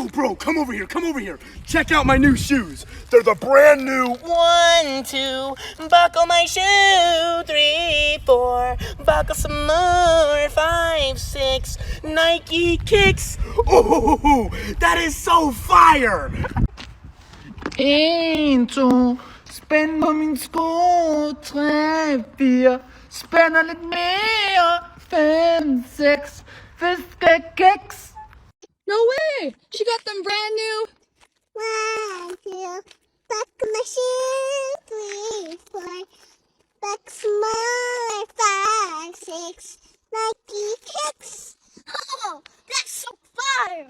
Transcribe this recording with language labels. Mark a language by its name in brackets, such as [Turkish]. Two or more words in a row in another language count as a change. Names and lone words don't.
[English] bro, come over here, come over here. Check out my new shoes. They're the brand new 1, 2, buckle my shoe. 3, 4, buckle some more. 5, 6, Nike kicks. Oh, that is so fire. [Danish] 1, 2, spænd på min sko. 3, 4, spænder lidt mere. 5, 6, fiskekeks. [English] No way! She got them brand new. 1, 2, buckle my shoe. 3, 4, buckle some more. 5, 6, Nike kicks. Oh, that's so fire!